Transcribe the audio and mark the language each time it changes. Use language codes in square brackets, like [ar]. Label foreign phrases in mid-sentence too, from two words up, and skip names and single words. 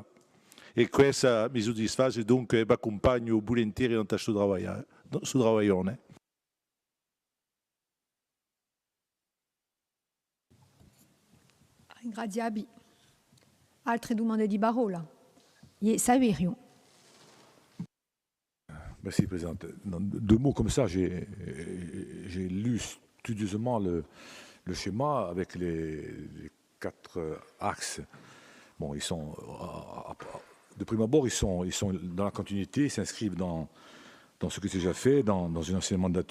[it] E questa mi soddisfa, dunque vi accompagno volentieri in questo lavoro. Ringraziamo. Altre domande di parola. Saverio. [fr] Merci, Présidente. Deux mots comme ça, j'ai lu studieusement le schéma avec les 4 axes. Bon, ils sont, de prime abord, ils sont dans la continuité, ils s'inscrivent dans ce que j'ai déjà fait, dans une ancienne mandature.